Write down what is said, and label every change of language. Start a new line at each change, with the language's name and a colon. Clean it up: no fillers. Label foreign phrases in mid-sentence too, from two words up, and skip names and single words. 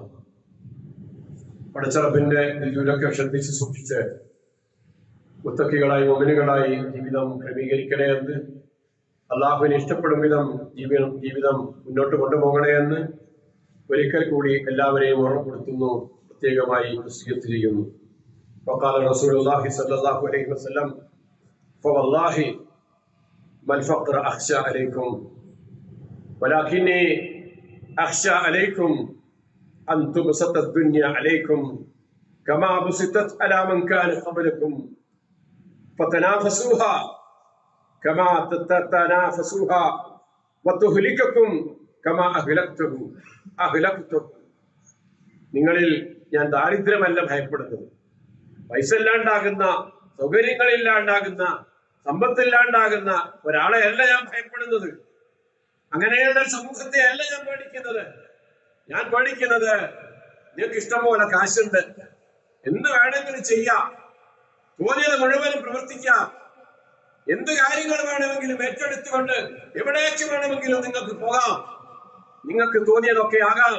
Malayalam: പടച്ചറബിന്റെ ദിലൊക്കെ ശ്രദ്ധിച്ച് സൂക്ഷിച്ച് മുത്തഖികളായി മുഅ്മിനുകളായി ജീവിതം ക്രമീകരിക്കണേ എന്ന്, അള്ളാഹുവിനെ ഇഷ്ടപ്പെടും വിധം ജീവിതം മുന്നോട്ട് കൊണ്ടുപോകണേ എന്ന് ഒരിക്കൽ കൂടി എല്ലാവരെയും ഓർമ്മപ്പെടുത്തുന്നു, പ്രത്യേകമായി വസിയത്ത് ചെയ്യുന്നു.
Arabic: وقال رسول الله صلى الله عليه وسلم فوالله ما الفقر أخشى عليكم ولكني أخشى عليكم أن تبسط الدنيا عليكم كما بسطت على من كان قبلكم فتنافسوها كما تتنافسوها وتهلككم كما أهلكتكم.
Malayalam: നിങ്ങളിൽ ഞാൻ ദാരിദ്ര്യമല്ല ഭയപ്പെടുന്നത്, പൈസ ഇല്ലാണ്ടാകുന്ന, സൗകര്യങ്ങളില്ലാണ്ടാകുന്ന, സമ്പത്തില്ലാണ്ടാകുന്ന ഒരാളെ അല്ല ഞാൻ ഭയപ്പെടുന്നത്. അങ്ങനെയുള്ള സമൂഹത്തെ അല്ല ഞാൻ പേടിക്കുന്നത്. ഞാൻ പേടിക്കുന്നത് നിങ്ങൾക്ക് ഇഷ്ടം പോലെ കാശുണ്ട്, എന്ത് വേണമെങ്കിലും ചെയ്യാം, തോന്നിയത് മുഴുവനും പ്രവർത്തിക്കാം, എന്ത് കാര്യങ്ങൾ വേണമെങ്കിലും ഏറ്റെടുത്തുകൊണ്ട് എവിടേക്ക് വേണമെങ്കിലും നിങ്ങൾക്ക് പോകാം, നിങ്ങൾക്ക് തോന്നിയതൊക്കെ ആകാം.